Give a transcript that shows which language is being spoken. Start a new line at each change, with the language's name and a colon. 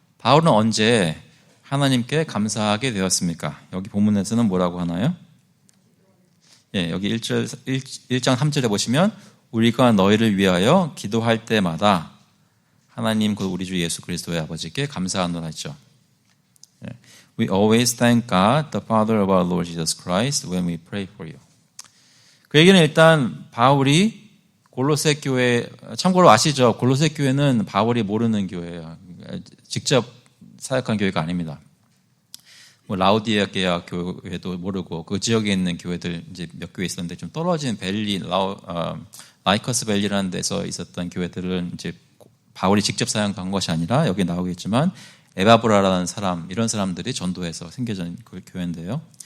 Korean: 바울은 언제 하나님께 감사하게 되었습니까? 여기 본문에서는 뭐라고 하나요? 예, 여기 1장 3절에 보시면 우리가 너희를 위하여 기도할 때마다 하나님 곧 우리 주 예수 그리스도의 아버지께 감사하노라 했죠.
English: 예, We always thank God, the Father of our Lord Jesus Christ, when we pray for you.
Korean: 그 얘기는 일단 바울이 골로새 교회, 참고로 아시죠? 골로새 교회는 바울이 모르는 교회예요. 직접 사역한 교회가 아닙니다. 뭐 라우디게아 교회도 모르고 그 지역에 있는 교회들 이제 몇 교회 있었는데 좀 떨어진 벨리, 라이커스 벨리라는 데서 있었던 교회들은 이제 바울이 직접 사역한 것이 아니라 여기 나오겠지만 에바브라라는 사람, 이런 사람들이 전도해서 생겨진 그 교회인데요.